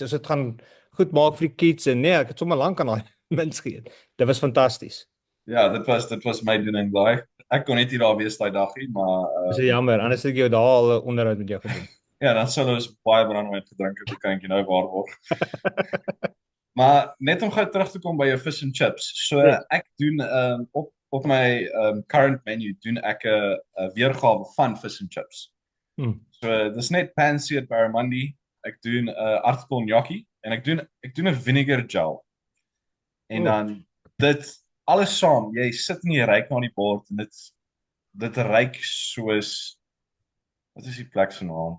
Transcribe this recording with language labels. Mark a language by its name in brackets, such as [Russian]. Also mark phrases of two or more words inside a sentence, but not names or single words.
[Afrikaans] As dit gaan goed maak vir die kids en nee, ek het sommer lank aan daai mince geëet. Dit was fantasties. Ja, dit was my doening daai. Ek kon net nie daar wees daai dag nie, maar Dis jammer, anders het ek jou daar al 'n onderhoud met jou gedoen. ja, dan sou ons baie brandewyn gedrink het, kan ek jou nou waarborg. Maar net om gou terug te kom by jou [English] fish and chips. [Afrikaans] So Ja. ek doen op my [English] current menu [Afrikaans] doen ek 'n weergawe van [English] fish and chips. Hmm. [Afrikaans] So dis net pan-seared barramundi. Ek doen 'n aartappel gnocchi en ek doen 'n [English] vinegar gel. [Afrikaans] En dan dit alles saam, jy sit en jy ryk na die bord en dit ryk soos wat is die plek se naam?